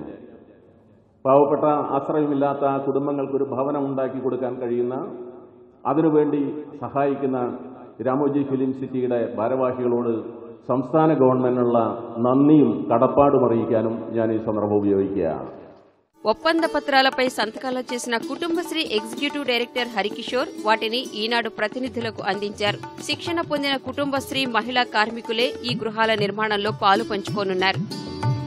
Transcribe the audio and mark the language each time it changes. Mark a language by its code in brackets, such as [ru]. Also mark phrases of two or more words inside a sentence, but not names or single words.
[ml] പാവപ്പെട്ട ആശ്രയമില്ലാത്ത കുടുംബങ്ങൾക്കൊരു ഭവനം ഉണ്ടാക്കി കൊടുക്കാൻ കഴിയുന്ന, അതിനുവേണ്ടി സഹായിക്കുന്ന രാമോജി ഫിലിം സിറ്റിയുടെ ഭാരവാഹികളോട് സംസ്ഥാന ഗവൺമെന്റിനുള്ള നന്ദിയും കടപ്പാടും അറിയിക്കാനും ഞാൻ ഈ സന്ദർഭം ഉപയോഗിക്കുകയാണ്. [te] ఒప్పంద పత్రాలపై సంతకాలు చేసిన కుటుంబశ్రీ [en] executive director [te] హరికిషోర్ వాటిని ఈనాడు ప్రతినిధులకు అందించారు. శిక్షణ పొందిన కుటుంబశ్రీ మహిళా కార్మికులే ఈ గృహాల నిర్మాణంలో పాలు పంచుకోనున్నారు.